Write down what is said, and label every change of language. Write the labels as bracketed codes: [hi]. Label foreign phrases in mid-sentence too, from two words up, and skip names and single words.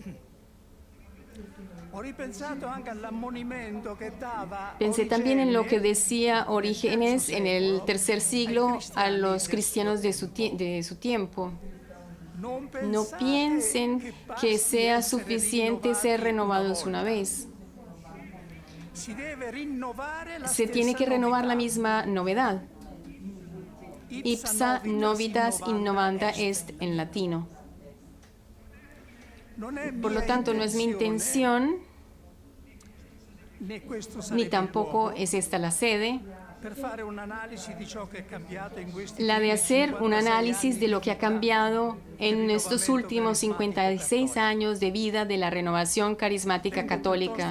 [es] Pensé también en lo que decía Orígenes en el tercer siglo a los cristianos de su tiempo. No piensen que sea suficiente ser renovados una vez. Se tiene que renovar la misma novedad. [la] Ipsa novitas innovanda est [es] en latino. Por lo tanto, no es mi intención, ni tampoco es esta la sede, la de hacer un análisis de lo que ha cambiado en estos últimos 56 años de vida de la renovación carismática católica.